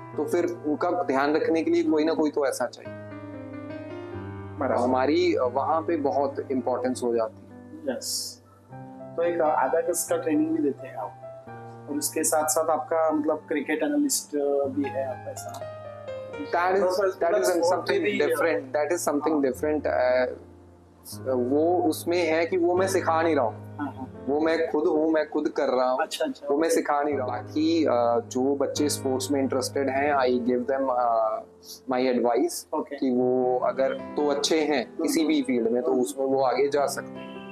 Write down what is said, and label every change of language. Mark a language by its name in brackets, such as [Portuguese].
[Hindi] तो फिर उनका ध्यान रखने के लिए कोई ना कोई तो ऐसा चाहिए. हमारी वहाँ पे बहुत इम्पोर्टेंस हो जाती है. [English] Yes. [Hindi] तो एक अबैकस का ट्रेनिंग भी देते हैं आप, और उसके साथ साथ आपका मतलब क्रिकेट एनालिस्ट भी है आप ऐसा. [English] That is something different. [Hindi] वो उसमें है कि वो मैं सिखा नहीं रहा हूँ, वो मैं खुद हूँ, मैं खुद कर रहा हूँ. अच्छा. वो मैं सिखा नहीं रहा हूँ. बाकी जो बच्चे स्पोर्ट्स में इंटरेस्टेड हैं, [English] I give them my advice [Hindi] कि वो अगर तो अच्छे हैं किसी भी फील्ड में, तो उसमें वो आगे जा सकते हैं.